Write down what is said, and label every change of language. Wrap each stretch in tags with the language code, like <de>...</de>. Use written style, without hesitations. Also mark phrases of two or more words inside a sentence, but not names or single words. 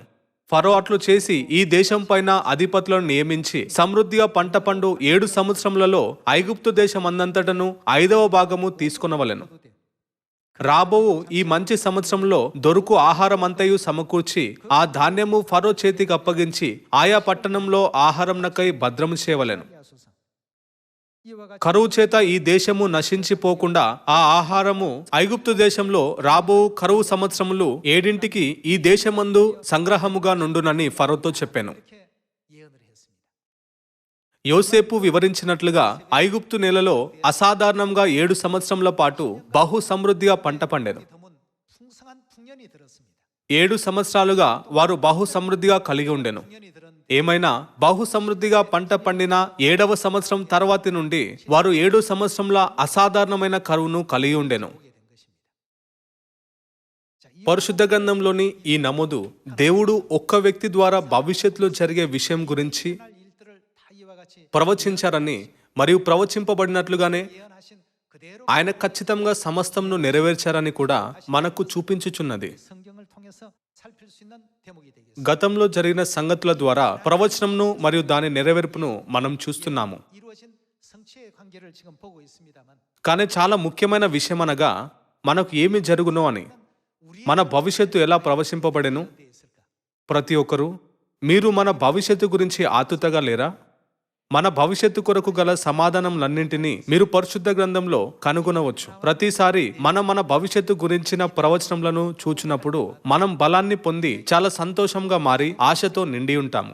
<te>ఫరో అట్లు చేసి ఈ దేశం పైన అధిపతులను నియమించి సమృద్ధిగా పంట పండు 7 సంవత్సరములలో ఐగుప్తు దేశం అందంతటను 5వ భాగము తీసుకొనవలెను. రాబోవు ఈ మంచి సంవత్సరంలో దొరుకు ఆహారమంతయు సమకూర్చి ఆ ధాన్యము ఫరో చేతికి అప్పగించి ఆయా పట్టణంలో ఆహారంనకై భద్రము చేయవలెను.</te> <ko>하소서. 이와 같이</ko> <te>కరువు చేత ఈ దేశము నశించిపోకుండా ఆ ఆహారము ఐగుప్తు దేశంలో రాబో కరువు సంవత్సరములు 7ంటికి ఈ దేశమందు సంగ్రహముగా నుండునని ఫరోతో చెప్పాను.</te> <ko>이렇게 예언을 했습니다.</ko> <te>యోసేపు వివరించినట్లుగా ఐగుప్తు నేలలో అసాధారణంగా 7 సంవత్సరముల పాటు బహు సమృద్ధిగా పంట పండెను.</te> <ko>드문 풍성한 풍년이 들었습니다.</ko> <te>7 సంవత్సరాలుగా వారు బహు సమృద్ధిగా కలిగి ఉండెను.</te> <ko>풍년이 들은</ko> <te>ఏమైనా బహు సమృద్ధిగా పంట పండిన 7వ సంవత్సరం తర్వాతి నుండి వారు 7 సంవత్సరంల అసాధారణమైన కరువును కలిగి ఉండెను.</te> <ko>보게 된 것입니다. 자, 이</ko> <te>పరిశుద్ధ గ్రంథంలోని ఈ నమోదు దేవుడు ఒక్క వ్యక్తి ద్వారా భవిష్యత్తులో జరిగే విషయం గురించి</te> <ko>날 일들을 다 이와 같이</ko> <te>ప్రవచించారని మరియు ప్రవచింపబడినట్లుగానే</te> <ko>예언하신 그대로</ko> <te>ఆయన ఖచ్చితంగా సమస్తంను నెరవేర్చారని కూడా మనకు చూపించుచున్నది.</te> <ko>성경을 통해서 살필 수 있는 대목이 되겠습니다.</ko> <te>గతంలో జరిగిన సంగతుల ద్వారా ప్రవచనంను మరియు దాని నెరవేర్పును మనం చూస్తున్నాము.</te> <ko>이루어진 성취의 관계를 지금 보고 있습니다만</ko> <te>కానీ చాలా ముఖ్యమైన విషయం అనగా మనకు ఏమి జరుగునో అని,</te> <ko>우리</ko> <te>మన భవిష్యత్తు ఎలా ప్రవచింపబడెను.</te> <ko>돼 있을까?</ko> <te>ప్రతి ఒక్కరూ, మీరు మన భవిష్యత్తు గురించి ఆతుతగా లేరా? మన భవిష్యత్తు కొరకు గల సమాధానంలన్నింటినీ మీరు పరిశుద్ధ గ్రంథంలో కనుగొనవచ్చు. ప్రతిసారి మన భవిష్యత్తు గురించిన ప్రవచనములను చూచినప్పుడు మనం బలాన్ని పొంది చాలా సంతోషంగా మారి ఆశతో నిండి ఉంటాము.</te>